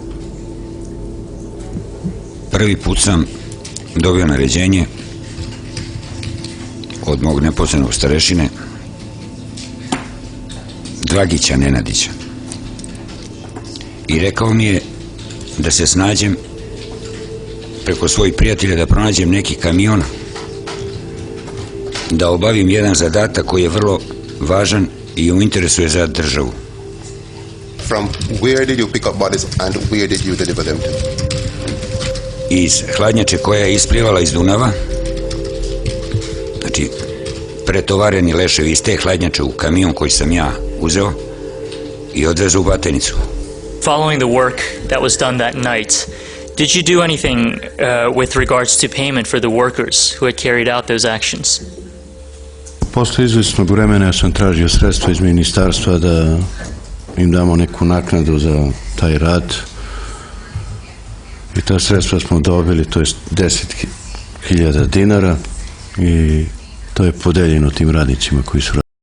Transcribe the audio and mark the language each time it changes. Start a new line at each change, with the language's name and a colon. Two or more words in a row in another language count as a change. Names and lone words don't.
Serbian: Prvi put sam dobio naređenje od mog neposrednog starešine Dragića Nenadića i rekao mi je da se snađem preko svojih prijatelja da pronađem neki kamion, da obavim jedan zadatak koji je vrlo važan i u interesu je za državu.
English: From where did you pick up bodies and where did you deliver them to?
Serbian: Iz hladnjače koja je isplivala iz Dunava, znači pretovareni leševi iz te hladnjače u kamion koji sam ja uzeo i odvezu u Batenicu.
English: Following the work that was done that night, did you do anything with regards to payment for the workers who had carried out those actions?
Serbian: Posle izvesnog vremena ja sam tražio sredstva iz ministarstva da im damo neku naknadu za taj rad i ta sredstva smo dobili, to je 10.000 dinara i to je podeljeno tim radnicima koji su